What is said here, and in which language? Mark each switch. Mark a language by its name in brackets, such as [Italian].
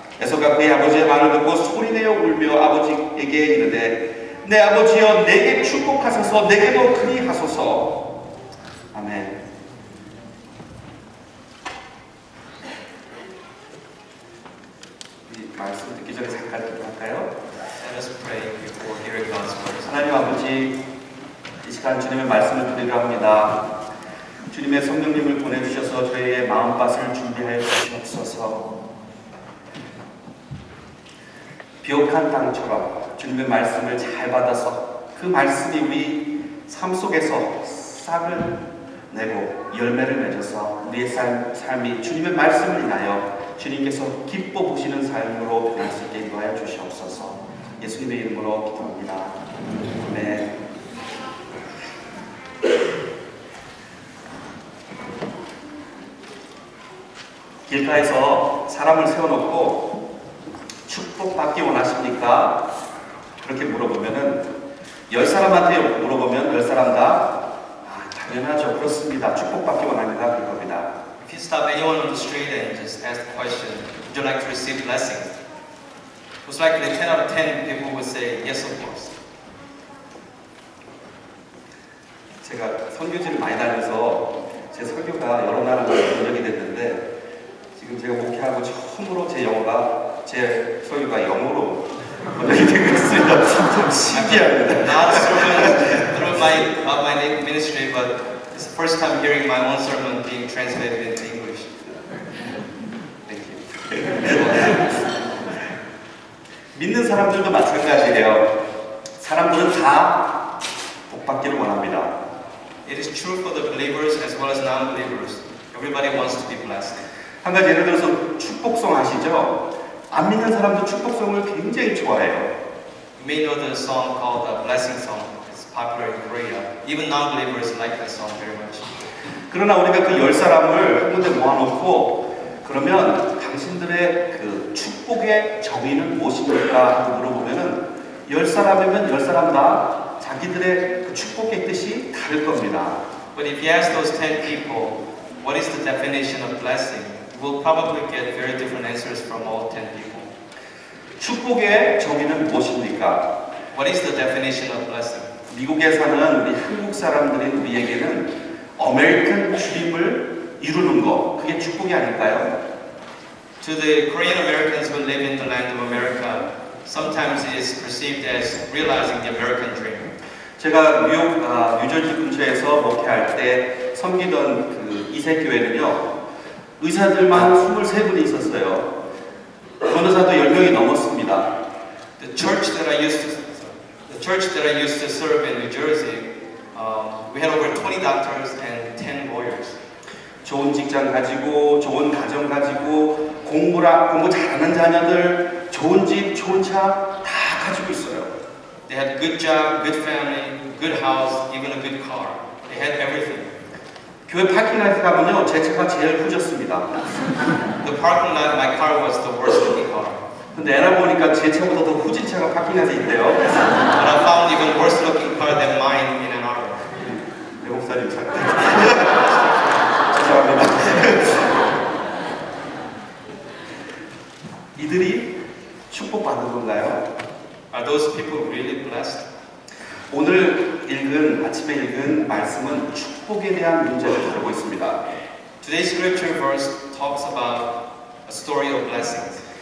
[Korean] 에서가 그의 아버지의 말을 듣고 소리내어 울며 아버지에게 이르되 내 아버지여 내게 축복하소서 내게도 그리 하소서. 아멘. 이 말씀 듣기 전에 잠깐 기도할까요? [English] Let us pray before hearing God's words. [Korean] 하나님 아버지, 이 시간 주님의 말씀을 드리려 합니다. 주님의 성령님을 보내주셔서 저희의 마음밭을 준비하여 주시옵소서. 비옥한 땅처럼 주님의 말씀을 잘 받아서 그 말씀이 우리 삶 속에서 싹을 내고 열매를 맺어서 우리의 삶이 주님의 말씀을 인하여 주님께서 기뻐 보시는 삶으로 변할 수 있게 인도하여 주시옵소서. 예수님의 이름으로 기도합니다. 아멘. 길가에서 사람을 세워놓고 축복받기 원하십니까? 그렇게 물어보면은 10사람한테 물어보면 10사람 다 당연하죠. 그렇습니다. 축복받기 원합니다. 그겁니다. [English] If you stop anyone on the street and just ask the question, would you like to receive blessings? Most likely 10 out of 10 people would say yes, of course. [Korean] 제가 선교지를 많이 다녀서 제 설교가 여러 나라가 번역이 됐는데 지금 제가 목회하고 처음으로 제 설교가 영어로 번역이 되고 있습니다. 좀 신기합니다. [English] Not a sermon through my ministry, but it's the first time hearing my own sermon being translated into English. Thank you. [Korean] 믿는 사람들도 마찬가지예요. 사람들은 다 복받기를 원합니다. [English] It is true for the believers as well as non-believers. Everybody wants to be blessed. [Korean] 한 가지 예를 들어서 축복송 아시죠? 안 믿는 사람도 축복송을 굉장히 좋아해요. [English] You may know the song called the Blessing Song. It's popular in Korea. Even non-believers like that song very much. [Korean] 그러나 우리가 그 10사람을 한 군데 모아놓고 그러면 당신들의 그 축복의 정의는 무엇입니까? 하고 물어보면은 10사람이면 10사람 다 자기들의 그 축복의 뜻이 다를 겁니다. [English] But if you ask those 10 people, what is the definition of blessing? You will probably get very different answers from all 10 people. [Korean] 축복의 정의는 무엇입니까? [English] What is the definition of blessing? [Korean] 미국에 사는 우리 한국 사람들인 우리에게는 아메리칸 드림을 이루는 거, 그게 축복이 아닐까요? [English] To the Korean Americans who live in the land of America, sometimes it is perceived as realizing the American dream. [Korean] 제가 뉴욕, 뉴저지 근처에서 목회할 때 섬기던 그 이세교회는요, 의사들만 23분이 있었어요. 변호사도 10명이 넘었습니다. [English] The church that I used to serve in New Jersey, we had over 20 doctors and 10 lawyers. [Korean] 좋은 직장 가지고, 좋은 가정 가지고, 공부 잘하는 자녀들, 좋은 집, 좋은 차 다 가지고 있어요. [English] They had good job, good family, good house, even a good car. They had everything. [Korean] 교회 파킹lot 가면요, 제 차가 제일 후졌습니다. [English] The parking lot, my car was the worst looking car. [Korean] 근데 알아 보니까 제 차보다 더 후진 차가 파킹hat에 있대요. [English] But I found even worse looking car than mine in Ann Arbor. [Korean] 내 목사님 차. 죄송합니다. 이들이 축복받은 건가요? [English] Are those people really blessed? [Korean] 오늘 아침에 읽은 말씀은 축복에 대한 문제를 다루고 있습니다. [English] Today's scripture verse talks about a story of blessings.